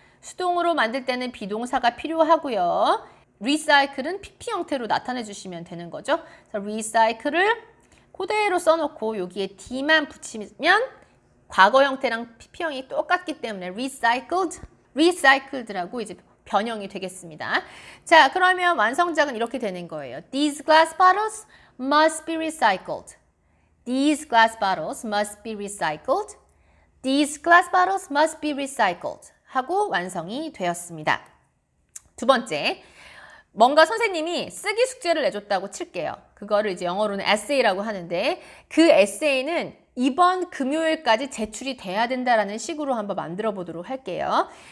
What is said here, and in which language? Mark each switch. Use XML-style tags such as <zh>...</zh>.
<ko>수동으로 만들 때는 비동사가 필요하고요. recycle은 PP 형태로 나타내 주시면 되는 거죠. recycle을 그대로 써놓고 여기에 D만 붙이면 과거 형태랑 PP형이 똑같기 때문에 recycled라고 이제 변형이 되겠습니다. 자, 그러면 완성작은 이렇게 되는 거예요.</ko> <en>These glass bottles must be recycled. These glass bottles must be recycled. These glass bottles must be recycled.</en> <ko>하고 완성이 되었습니다. 두 번째, 뭔가 선생님이 쓰기 숙제를 내줬다고 칠게요. 그거를 이제 영어로는 essay라고 하는데 그 에세이는 이번 금요일까지 제출이 돼야 된다라는 식으로 한번 만들어 보도록 할게요.</ko>